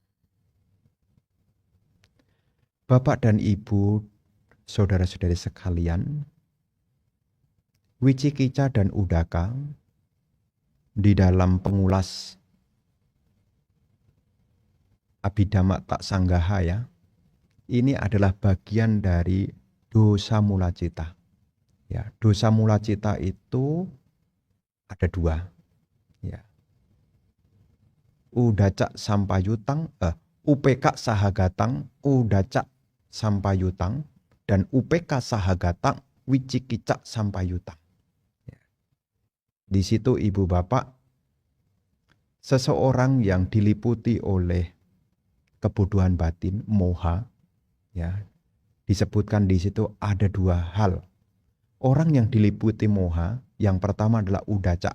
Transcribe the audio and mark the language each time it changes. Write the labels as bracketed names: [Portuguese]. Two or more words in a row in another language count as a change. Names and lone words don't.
[Indonesian] Bapak dan Ibu, saudara-saudari sekalian, Wicikica dan Udaka di dalam pengulas Abhidhamma Tak Sanggaha ya, ini adalah bagian dari [Pali] dosa mula cita. [Indonesian] Ya, [Pali] dosa mula cita [Indonesian] itu ada 2. Ya. [Pali] Udacak sampayutang, UPK sahagatang, udacak sampayutang, dan UPK sahagatang, wicikicak sampayutang. [Indonesian] Ya. Di situ Ibu Bapak, seseorang yang diliputi oleh kebodohan batin, moha, ya, disebutkan di situ ada 2 hal. Orang yang diliputi moha, yang pertama adalah udacak.